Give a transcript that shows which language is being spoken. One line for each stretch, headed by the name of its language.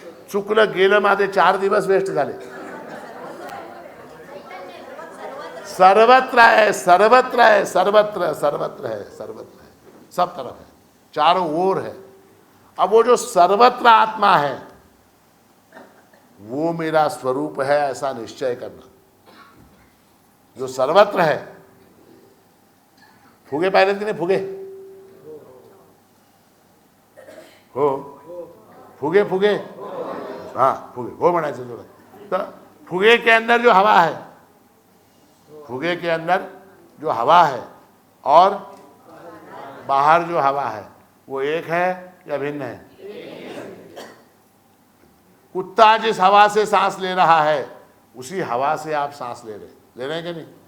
Marathi: चुकलं गेलं माझे 4 दिवस वेस्ट झाले।
Hindi: सर्वत्र है, सर्वत्र है, सर्वत्र, सर्वत्र है, सर्वत्र है, सब तरफ है, चारों ओर है। अब वो जो सर्वत्र आत्मा है वो मेरा स्वरूप है, ऐसा निश्चय करना। जो सर्वत्र है,
Marathi: फुगे पाहिले की नाही? फुगे हो, फुगे फुगे, हाँ फुगे हो म्हणायचं थोडं।
Hindi: तो फुगे के अंदर जो हवा है, फुगे के अंदर जो हवा है और बाहर जो हवा है, वो एक है या भिन्न है? कुत्ता जिस हवा से सांस ले रहा है उसी हवा से आप सांस ले रहे हैं कि नहीं?